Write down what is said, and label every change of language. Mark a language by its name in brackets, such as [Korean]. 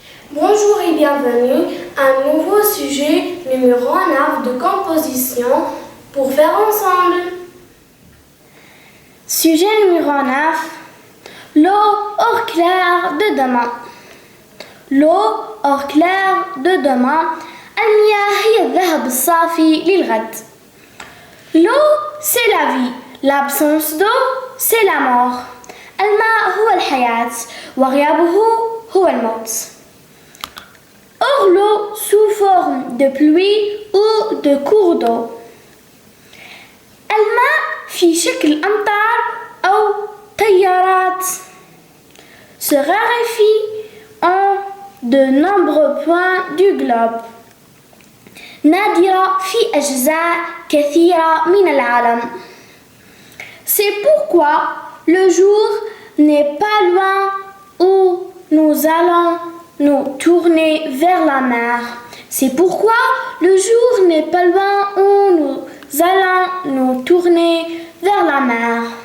[French] Bonjour et bienvenue à un nouveau sujet numéro 9 de composition pour faire ensemble. Sujet numéro 9. L'eau hors clair de demain. L'eau hors clair de demain. [Arabic] المياه هي الذهب الصافي للغد. [French] L'eau, c'est la vie. L'absence d'eau, c'est la mort. [Arabic] الماء هو الحياة وغيابه هو الموت. [French] Or l'eau sous forme de pluie ou de cours d'eau. [Arabic] الماء في شكل أمطار أو تيارات [French] se raréfie en de nombreux points du globe. [Arabic] نادرة في أجزاء كثيرة من العالم. [French] C'est pourquoi le jour n'est pas loin où nous allons nous tourner vers la mer. C'est pourquoi le jour n'est pas loin où nous allons nous tourner vers la mer.